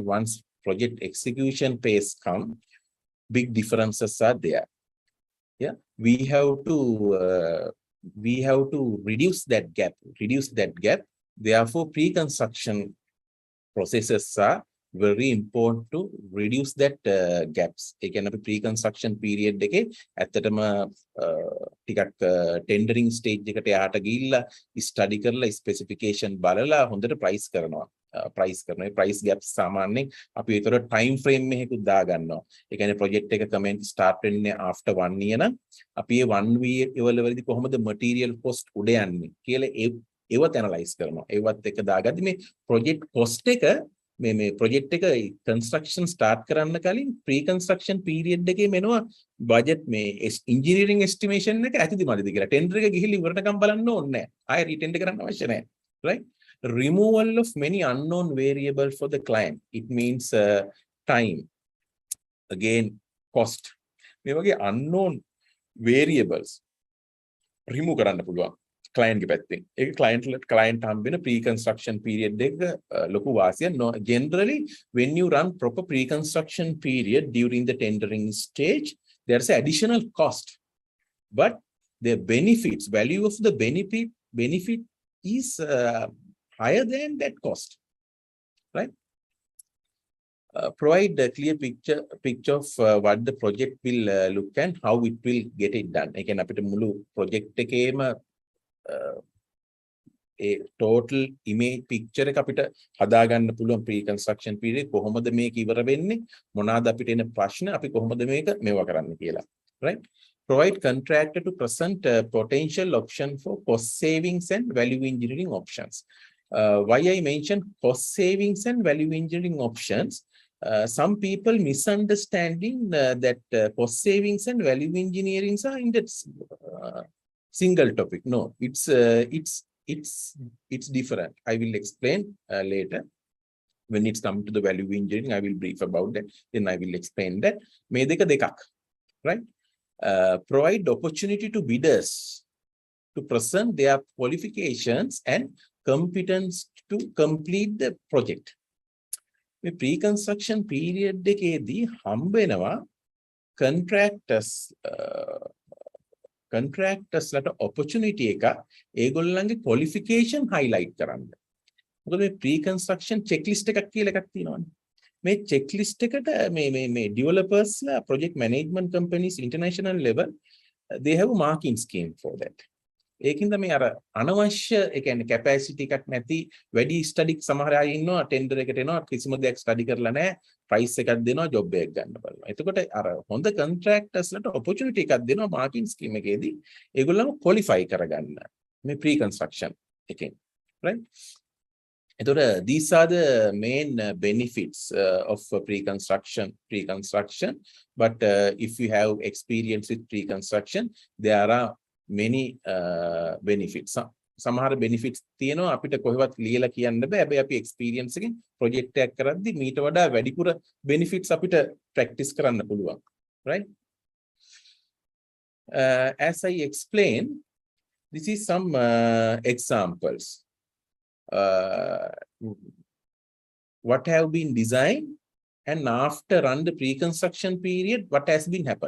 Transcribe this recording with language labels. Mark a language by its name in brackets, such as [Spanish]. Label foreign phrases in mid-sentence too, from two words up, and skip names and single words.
[English] Once project execution phase come, big differences are there. Yeah, we have to reduce that gap. Therefore, pre-construction processes are very important to reduce that gaps. [Sinhala] ඒ කියන්නේ අපි [English] pre-construction period [Sinhala] එකේ ඇත්තටම ටිකක් [English] tendering stage [Sinhala] එකට යහට ගිහිල්ලා study කරලා specification බලලා හොඳට price කරනවා. [English] price gaps [Sinhala] සාමාන්‍යයෙන් අපි ඒතර [English] time frame [Sinhala] එකකුත් දා ගන්නවා. ඒ කියන්නේ project එක [English] comment start [Sinhala] වෙන්නේ [English] after 1 year [Sinhala] නම් අපි ඒ [English] 1 year [Sinhala] වලදී කොහොමද [English] material cost [Sinhala] උඩ යන්නේ කියලා ඒවත් analyze කරනවා. ඒවත් එක දාගද්දි මේ [English] project cost [Sinhala] එක මේ project එක [English] construction start [Sinhala] කරන්න කලින් [English] pre-construction period [Sinhala] එකේ මෙනවා budget මේ [English] engineering estimation [Sinhala] එක ඇතිද මදිද කියලා tender එක ගිහිල්ලා ඉවරටකම් බලන්න ඕනේ නැහැ. ආයෙ retender කරන්න අවශ්‍ය නැහැ. [English] Right? Removal of many unknown variables for the client. It means time. Again, cost. [Sinhala] මේ වගේ [English] unknown variables remove [Sinhala] කරන්න පුළුවන්. client ගේ පැත්තෙන්. ඒක client හම්බ වෙන [English] pre-construction period [Sinhala] එක ලොකු වාසියක්. [English] Generally, when you run proper pre-construction period during the tendering stage, there's an additional cost. But the benefits, value of the benefit is higher than that cost. Right? Provide a clear picture of what the project will look and how it will get it done. [Sinhala] ඒ කියන්නේ අපිට මුළු project එකේම [English] total image picture [Sinhala] එක අපිට හදා ගන්න පුළුවන් [English] pre-construction period [Sinhala] කොහොමද මේක ඉවර වෙන්නේ මොනවාද අපිට එන ප්‍රශ්න අපි කොහොමද මේක මේවා කරන්න කියලා. [English] Right? Provide contractor to present potential option for cost savings and value engineering options. Why I mentioned cost savings and value engineering options, some people misunderstanding that cost savings and value engineering are in that single topic. No, it's different. I will explain later. When it's come to the value engineering, I will brief about that. Then I will explain that. [Sinhala] මේ දෙක දෙකක්. [English] Right? Provide opportunity to bidders to present their qualifications and competence to complete the project. [Sinhala] මේ [English] pre-construction period [Sinhala] එකේදී හම්බ වෙනවා [English] contractors opportunity [Sinhala] එක ඒගොල්ලන්ගේ [English] qualification highlight [Sinhala] කරන්න. මොකද මේ [English] pre-construction checklist [Sinhala] එකක් කියලා එකක් තියෙනවානේ. මේ checklist එකට මේ developers ලා [English] project management companies international level they have a marking scheme for that. [Sinhala] ඒකින්ද මේ අර අනවශ්‍ය ඒ කියන්නේ capacity එකක් නැති වැඩි study සමහර අය ඉන්නවා tender එකට එනවා කිසිම දෙයක් study කරලා නැහැ price එකක් දෙනවා job එකක් ගන්න බලනවා. එතකොට අර හොඳ contractors ලට opportunity එකක් දෙනවා [English] marking scheme [Sinhala] එකේදී ඒගොල්ලන්ව qualify කරගන්න මේ pre-construction එකෙන්. Right? [English] එතකොට these are the main benefits of pre-construction. But if you have experience with pre-construction, there are many benefits. [Sinhala] සමහර benefits තියෙනවා අපිට කොහෙවත් ලියලා කියන්න බෑ. හැබැයි අපි experience එකෙන් project එකක් කරද්දි මීට වඩා වැඩිපුර benefits අපිට practice කරන්න පුළුවන්. [English] Right? As I explained, this is some examples. What have been designed and after run the pre-construction period, what has been happened.